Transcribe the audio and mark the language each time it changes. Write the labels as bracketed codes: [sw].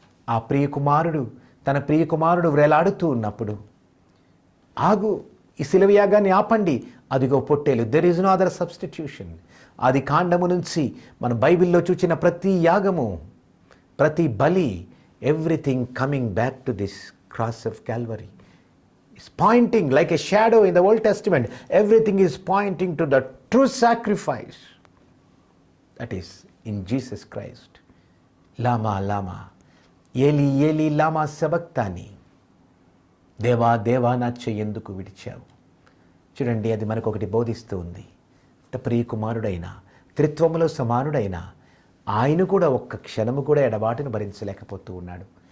[te] ఆ తన ప్రియకుమారుడు వేలాడుతూ ఉన్నప్పుడు, ఆగు, ఈ శిలువ యాగాన్ని ఆపండి, అదిగో పొట్టేలు. [en] There is no other substitution. [te] ఆది కాండము నుంచి మన బైబిల్లో చూచిన ప్రతి యాగము, ప్రతి బలి, [en] Everything coming back to this cross of Calvary is pointing like a shadow in the Old Testament. Everything is pointing to the true sacrifice, that is in Jesus Christ. [arc] Lama lama ఏలీ ఏలీ లామా సబక్తాని. [te] దేవా దేవా నా చెయ్యెందుకు విడిచావు. చూడండి, అది మనకు ఒకటి బోధిస్తూ ఉంది. ప్రియకుమారుడైన, త్రిత్వములో సమానుడైన ఆయన కూడా ఒక్క క్షణము కూడా ఎడబాటును భరించలేకపోతూ ఉన్నాడు.